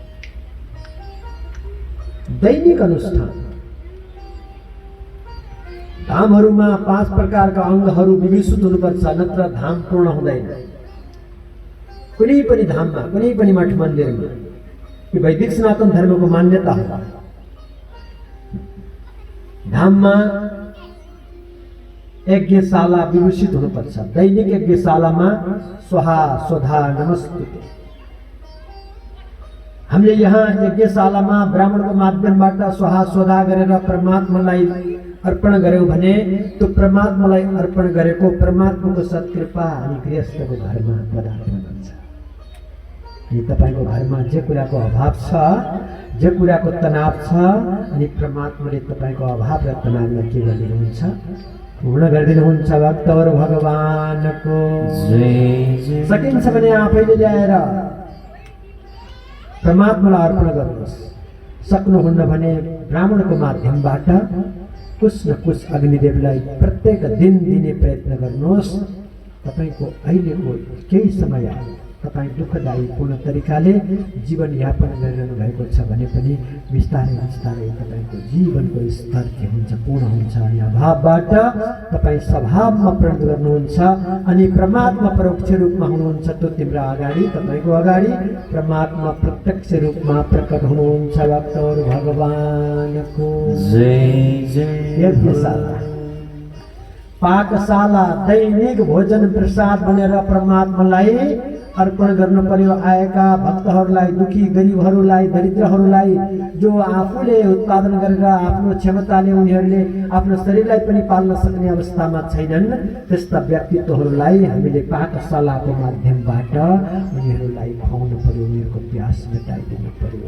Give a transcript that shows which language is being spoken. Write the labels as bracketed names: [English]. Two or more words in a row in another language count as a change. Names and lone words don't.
[Nepali] दैनिक अनुष्ठान धामहरूमा 5 प्रकारका अङ्गहरू विभूषित हुनुपर्छ, नत्र धाम पूर्ण हुँदैन। कुनै पनि धाममा, कुनै पनि मठ मन्दिरमा यो वैदिक सनातन धर्मको मान्यता हो। धाममा यज्ञशाला विभूषित हुनुपर्छ। दैनिक यज्ञशालामा [Sanskrit] स्वाहा स्वधा नमस्ते। [Nepali] हामीले यहाँ यज्ञशालामा ब्राह्मणको माध्यमबाट [Sanskrit] स्वाहा स्वधा [Nepali] गरेर परमात्मालाई अर्पण गर्यौं भने त्यो परमात्मालाई अर्पण गरेको परमात्माको सत्कृपा अनि गृहस्थको घरमा पदार्पण हुन्छ। अनि तपाईको घरमा जे कुराको अभाव छ, जे कुराको तनाव छ, अनि परमात्माले तपाईको अभाव र तनावलाई के गरिदिनुहुन्छ? पूर्ण गरिदिनुहुन्छ। भक्तौर भगवानको जय। सकिन्छ भने आफैले ल्याएर परमात्मालाई अर्पण गर्नुहोस्। सक्नुहुन्न भने ब्राह्मणको माध्यमबाट [Hindi] कुछ न कुछ [Nepali] अग्निदेवलाई प्रत्येक दिन दिने प्रयत्न गर्नुहोस्। तपाईको अहिलेको केही समय तपाईँ दुःखदायी पूर्ण तरिकाले जीवन यापन गरिरहनु भएको छ भने पनि बिस्तारै बिस्तारै तपाईको जीवनको स्तर के हुन्छ? पूर्ण हुन्छ। अनि अभावबाट तपाईँ स्वभावमा प्रकट गर्नुहुन्छ अनि परमात्मा परोक्ष रूपमा हुनुहुन्छ। त्यो तिम्रो अगाडि, तपाईको अगाडि परमात्मा प्रत्यक्ष रूपमा प्रकट हुनुहुन्छ। भक्तौर भगवानको जय जय। यज्ञशाला, पाकशाला दैनिक भोजन प्रसाद बनेर परमात्मालाई अर्पण गर्न पर्यो आएका भक्तहरूलाई, दुखी गरिबहरूलाई, दरिद्रहरूलाई, जो आफूले उत्पादन गरेर आफ्नो क्षमताले उनीहरूले आफ्नो शरीरलाई पनि पाल्न सक्ने अवस्थामा छैनन्, त्यस्ता व्यक्तित्वहरूलाई हामीले पाठशालाको माध्यमबाट उनीहरूलाई खुवाउनु पर्यो, उनीहरूको प्यास मेटाइदिनु पर्यो।